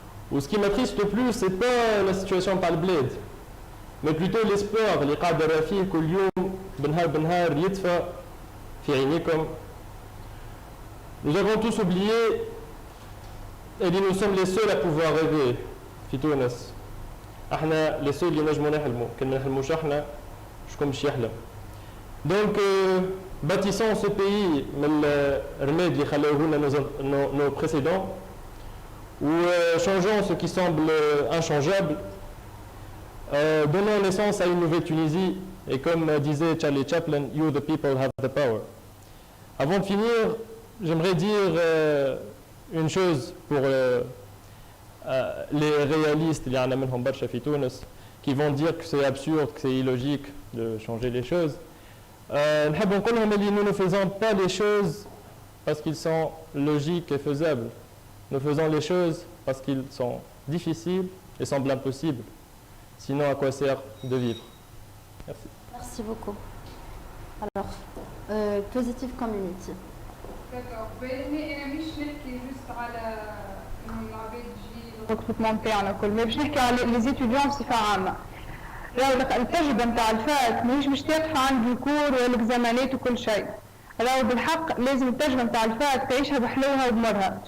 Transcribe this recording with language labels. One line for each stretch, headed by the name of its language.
French: Ou ce qui m'attriste le plus, c'est pas la situation par le bled, mais plutôt l'espoir, les
Arabic: قادر فيه كل يوم بنهار يدفع في عينيكم.
French: Nous avons tous oublié et nous sommes les seuls à pouvoir rêver
Arabic: في تونس. احنا
French: les seuls
Arabic: اللي نجموا نحلموا، كان ما نحلموش احنا شكون باش يحلم.
French: Donc bâtissons ce pays
Arabic: من الرماد اللي خلوه لنا
French: nos précédents ou changeons ce qui semble inchangeable. Donnons naissance à une nouvelle Tunisie et comme disait Charlie Chaplin,
English: you the people have the power.
French: Avant de finir, j'aimerais dire une chose pour les réalistes, il y en a
Arabic: منهم برشا في تونس,
French: qui vont dire que c'est absurde, que c'est illogique de changer les choses.
Arabic: نحب نقول لهم اللي
French: nous ne faisons pas les choses parce qu'ils sont logiques et faisables. Nous faisons les choses parce qu'ils sont difficiles et semblent impossibles. Sinon, à quoi sert de vivre? Merci. Merci beaucoup. Alors, Positive Community. D'accord.
Arabic: أنا مش نحكي جست على إنه العباد تجي الريكروتمون تاعنا كل ما باش نحكي على لي زيتيديون بصفة عامة. راهو التجربة نتاع الفات ماهيش باش تقف عند الكور والاكزامانات وكل شيء. راهو بالحق لازم التجربة نتاع الفات تعيشها بحلوها وبمرها.